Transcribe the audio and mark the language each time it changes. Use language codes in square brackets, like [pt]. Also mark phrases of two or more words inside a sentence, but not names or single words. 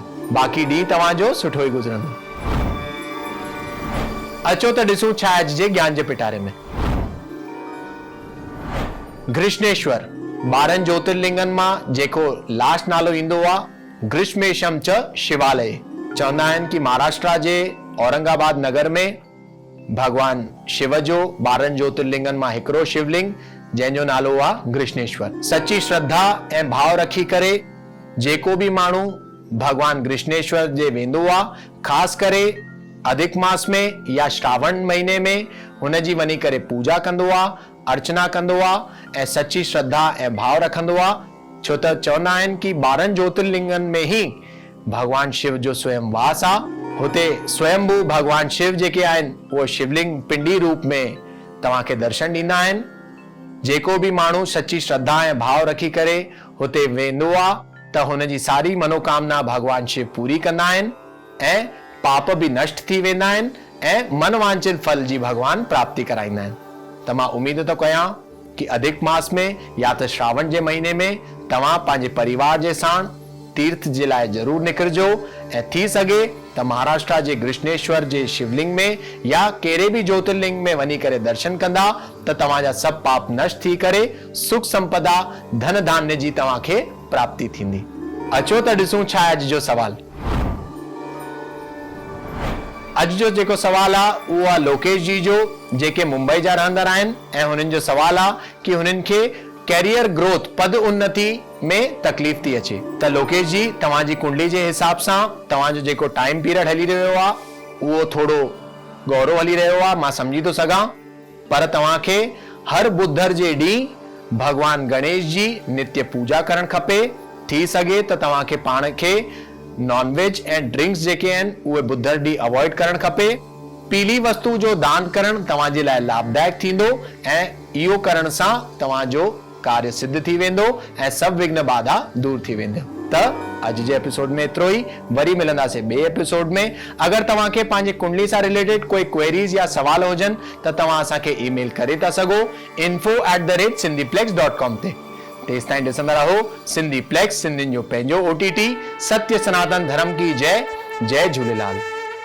[sd] बाक़ी ॾींहुं तव्हांजो सुठो ई गुज़रंदो। अचो त ॾिसूं छा अॼु जे ज्ञान जे पिटारे में। घृष्णेश्वर 12 ज्योतिर्लिंगनि मां जेको लास्ट नालो ईंदो आहे [sa] घृष्मेशम च शिवालय। [sd] चवंदा आहिनि कि महाराष्ट्र जे औरंगाबाद नगर में भगवान शिव जो 12 ज्योतिर्लिंगनि मां हिकिड़ो शिवलिंग जंहिंजो नालो आहे घृष्णेश्वर। सची श्रद्धा ऐं भाव रखी करे जेको बि माण्हू भगवान घृष्णेश्वर जे वेंदो आहे, ख़ासि करे अधिक मास में या श्रावण महीने में हुनजी वञी करे पूजा कंदो आहे, अर्चना कंदो आहे ऐं सची श्रद्धा ऐं भाव रखंदो आहे। छो त चवंदा आहिनि कि 12 ज्योतिर्लिंगनि में ही भगवान शिव जो स्वयं वास आहे। हुते स्वयंभू भगवान शिव जेके आहिनि उहो शिवलिंग पिंडी रूप में तव्हांखे दर्शन ॾींदा आहिनि। जेको बि माण्हू सची श्रद्धा ऐं भाव रखी करे हुते वेंदो आहे त हुनजी सारी मनोकामना भगवान शिव पूरी कंदा आहिनि ऐं पाप भी नष्ट थी वेंदा आहिनि ऐं मन वांछित फल जी भगवान प्राप्ति कराईंदा आहिनि। त मां उम्मीद तो कयां कि अधिक मास में या त श्रावण जे महीने में तव्हां पंहिंजे परिवार जे साण तीर्थ जे लाइ जरूर निकिरजो ऐं थी सघे त महाराष्ट्र जे घृष्णेश्वर जे शिवलिंग में या कहिड़े बि ज्योतिर्लिंग में वञी करे दर्शन कंदा त तव्हांजा सभु पाप नष्ट थी करे सुख संपदा धन धान्य जी तव्हांखे प्राप्ति थींदी। अचो त ॾिसूं छा अॼु जो सवाल। अॼु जो जेको सवाल आहे उहो आहे लोकेश जी जो, जेके मुंबई जा रहंदड़ आहिनि ऐं हुननि जो सवाल आहे कि हुननि खे [en] career growth [sd] पद उन्नति में तकलीफ़ थी अचे। त लोकेश जी तव्हांजी कुंडली जे हिसाब सां तव्हांजो जेको [en] time period [sd] हली रहियो आहे उहो थोड़ो गौरव हली रहियो आहे, मां सम्झी थो सघां। पर तव्हांखे हर बुधर जे ॾींहुं भगवान गणेश जी नित्य पूजा करणु खपे। थी सघे त तव्हांखे पाण खे नॉनवेज ऐं ड्रिंक्स जेके आहिनि उहे बुधर ॾींहुं अवॉइड करणु खपे। पीली वस्तु जो दान करणु तव्हांजे लाइ लाभदायक थींदो ऐं इहो करण सां तव्हांजो कार्य सिद्ध थी वेंदो ऐं सभु विघ्न बाधा दूर थी वेंदो। त अॼु जे एपिसोड में एतिरो ई। वरी मिलंदासीं ॿिए एपिसोड में। अगरि तव्हांखे पंहिंजे कुंडली सां रिलेटेड कोई क्वेरीज या सवाल हुजनि त तव्हां असांखे ईमेल करे था सघो info@sindhiplex.com ते। तेसिताईं ॾिसंदा रहो सिंधी प्लेक्स, सिंधियुनि जो पंहिंजो OTT। [hi] सत्य सनातन धर्म की जय। जय झूलेलाल।